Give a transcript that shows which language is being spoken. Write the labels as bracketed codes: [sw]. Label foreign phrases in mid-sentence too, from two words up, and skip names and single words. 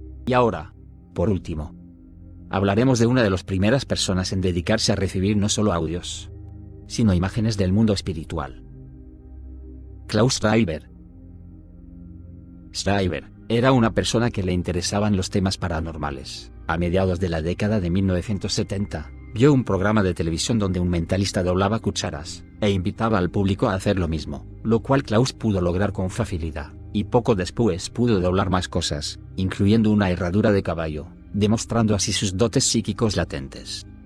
[es] Y ahora, por último, hablaremos de una de las primeras personas en dedicarse a recibir no solo audios, sino imágenes del mundo espiritual. Klaus Schreiber. Schreiber era una persona que le interesaban los temas paranormales. A mediados de la década de 1970, vio un programa de televisión donde un mentalista doblaba cucharas, e invitaba al público a hacer lo mismo, lo cual Klaus pudo lograr con facilidad, y poco después pudo doblar más cosas, incluyendo una herradura de caballo, demostrando así sus dotes psíquicos latentes.